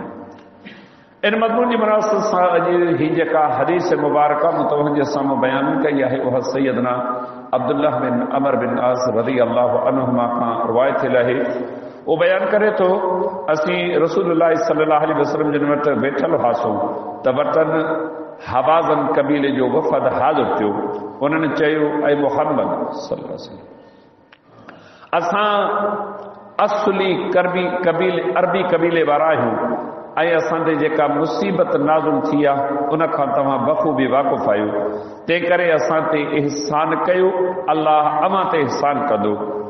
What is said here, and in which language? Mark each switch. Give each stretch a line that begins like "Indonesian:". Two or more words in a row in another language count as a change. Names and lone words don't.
Sindhi: इन मज़मून जी मुनासिबत सां अॼु ही जेका हदीस मुबारक मूं तव्हांजे साम्हूं बयानु कई आहे उहा सैयदना अब्दुल्लाह बिन अमर बिन आस
Arabic: رضي الله عنهما
Sindhi: खां रिवायत थियल आहे। उहो बयानु करे थो असीं रसूलुल्लाह
Arabic: صلى الله عليه وسلم
Sindhi: जिन वटि वेठल हुआसीं त वतन हवाज़न कबीले जो वफ़द हाज़िर थियो। उन्हनि चयो ऐं मुहम्मद
Arabic: صلى الله عليه وسلم
Sindhi: असां असली अरबी कबीले वारा आहियूं ऐं असां ते जेका मुसीबत नाज़ुल थी आहे उन खां तव्हां बख़ूबी वाक़ुफ़ आहियो। तंहिं करे असां ते इहसान कयो, अल्लाह अव्हां ते इहसान कंदो।